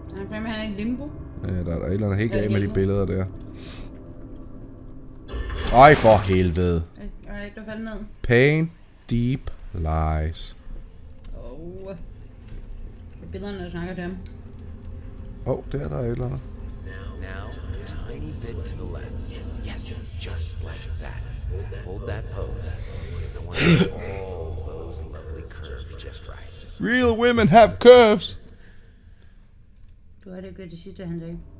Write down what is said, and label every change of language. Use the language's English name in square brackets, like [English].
[Danish] Han er i limbo. Ja, der er et eller andet helt galt med de billeder der. Ej, for helvede. Alright, du faldt ned. [English] Pain Deep Lies. [Danish] Det er billederne, der snakker til ham. Der er der et eller andet. [English] Now, a tiny bit to the left. Yes, just like that. Hold that pose. I want all those lovely curves just right. Real women have curves. [Danish] Du har det gjort det sidste, han sagde.